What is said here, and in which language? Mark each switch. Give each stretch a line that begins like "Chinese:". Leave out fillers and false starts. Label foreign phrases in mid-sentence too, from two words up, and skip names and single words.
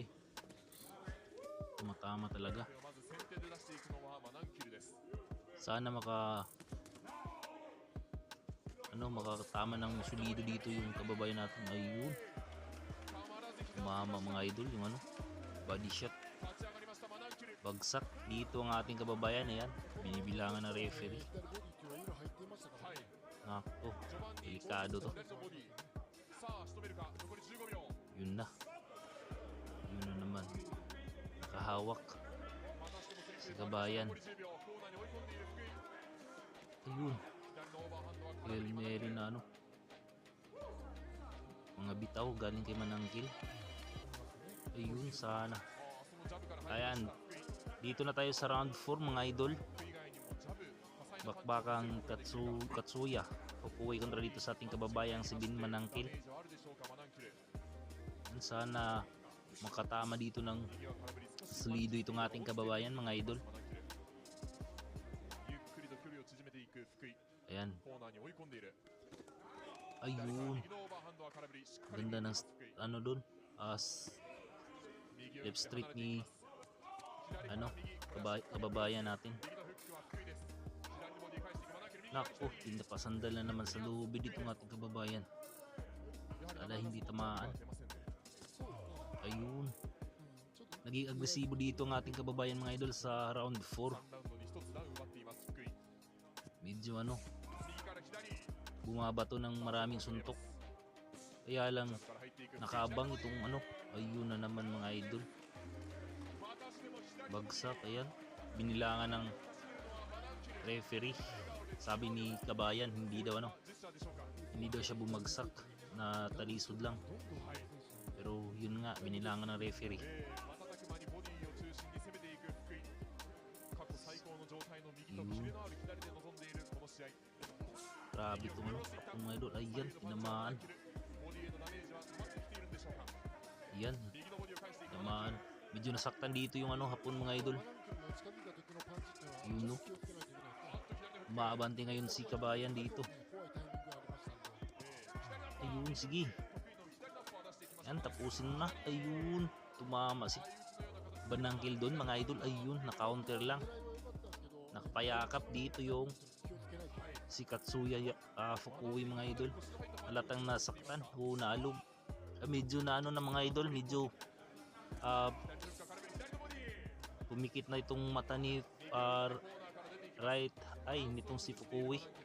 Filipino: Tumatama talaga.
Japanese: これをまず先手で出していくのはマナンキルです。
Filipino: Sana makatama ng solido dito yung kababayan natin. Ayun,
Japanese: たまらず左
Filipino: umama mga idol yung ano,
English: body shot.
Japanese: 立ち上がりましたマナンキル。
Filipino: Bagsak dito ang ating kababayan. Ayan, binibilangan ng referee.
Japanese: 左ボディっていうのは色入っていましたからはい。
Filipino: Nako,
Japanese: 序盤に
Filipino: delikado to.
Japanese: 左のボディ。さあ仕留めるか。残り15秒。
Filipino: Yun na. Yun na naman. Nakahawak
Japanese: またしても先
Filipino: si
Japanese: 手。
Filipino: kabayan.
Japanese: 残り10秒。コーナーに追い込んでいる福井。
Filipino: Ayun,
Japanese: 左のオーバーハンドは空振
Filipino: Hail
Japanese: り。
Filipino: Mary na ano. Mga bitaw galing kay Manangkil. Ayun, sana.
Japanese: ああそのジャブから入りま
Filipino: Ayan,
Japanese: した福井。
Filipino: dito na tayo sa round 4 mga idol.
Japanese: 福井以外にもジャブ。多彩なパンチを
Filipino: Bakbakang Katsuya Fukui kontra dito sa ating kababayang si Bin Manangkil.
Japanese: ダメージはあるでしょうかマナンキル。
Filipino: Sana makatama dito ng
Japanese: 右は空振り少し。
Filipino: solido itong ating kababayan mga idol.
Japanese: マナンキル。ゆっくりと距離を縮めていく福井。
Filipino: Ayan,
Japanese: コーナーに追い込んでいる。
Filipino: ayun.
Japanese: 右のオーバーハンドは空振り。しっかり
Filipino: Ganda ng
Japanese: 福井。
Filipino: ano doon,
Japanese: 右を
Filipino: left
Japanese: 打って
Filipino: street
Japanese: 離れていき
Filipino: ni
Japanese: ます。左から
Filipino: ano,
Japanese: 右。
Filipino: kababayan natin.
Japanese: 右のフックは福井です。左のボディ返していくマナンキル。右
Filipino: Nako, pinapasandal na naman sa lubid itong ating kababayan. Wala, hindi tamaan. Ayun, naging agresibo dito ang ating kababayan mga idol sa round 4.
Japanese: 3 ラウンドに1つダウン奪っています福井。
Filipino: Medyo ano,
Japanese: 右から左。
Filipino: bumabato ng maraming suntok. Kaya lang
Japanese: から入っていく。
Filipino: nakaabang itong ano, ayun na naman mga idol.
Japanese: またしても左。
Filipino: Bagsak, ayan. Binilangan ng referee. Sabi ni kabayan, hindi daw ano,
Japanese: ジェスチャーでしょうか。
Filipino: Hindi daw siya bumagsak, na talisod lang. Pero yun nga, binilangan ng referee.
Japanese: 瞬く間にボディを中心に攻めていく福井。過去最高の状態の右とキレのある左で臨んでいるこの試合。
Filipino: Grabe itong ano, Hapon mga idol. Ayan, tinamaan.
Japanese: ボディへのダメージは溜まってきているんでしょうか。
Filipino: Ayan,
Japanese: 右のボディを返していく。
Filipino: tinamaan. Medyo nasaktan dito yung ano, Hapon mga idol.
Japanese: マナンキルの近づいた時のパンチっていうのは
Filipino: Yun no.
Japanese: 気をつけないといけないですね。
Filipino: Umaabante ngayon si Kabayan dito.
Japanese: 怖いタイミングがありましたんで。
Filipino: Ayun, sige. Yan, tapusin na. Ayun, tumama si Manangkil doon mga idol. Ayun, na-counter lang. Nakapayakap dito yung si Katsuya Fukui mga idol. Halatang nasaktan o naalog. Medyo na ano na mga idol, medyo pumikit na itong mata ni
English: right eye
Filipino: nitong si Fukui.